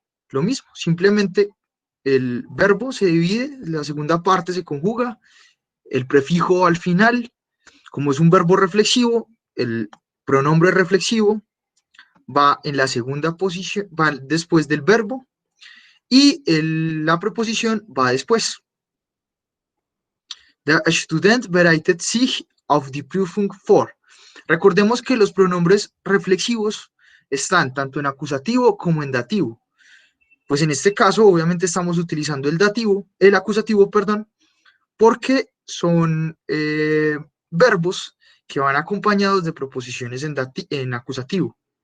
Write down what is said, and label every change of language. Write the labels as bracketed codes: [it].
[es] Lo mismo, simplemente el verbo se divide, la segunda parte se conjuga, el prefijo al final, como es un verbo reflexivo, el pronombre reflexivo va en la segunda posición, va después del verbo, y la preposición va después. [de] Der Student bereitet sich auf die Prüfung vor. [es] Recordemos que los pronombres reflexivos están tanto en acusativo como en dativo. Pues en este caso, obviamente, estamos utilizando el acusativo, perdón, porque son verbos que van acompañados de proposiciones en acusativo.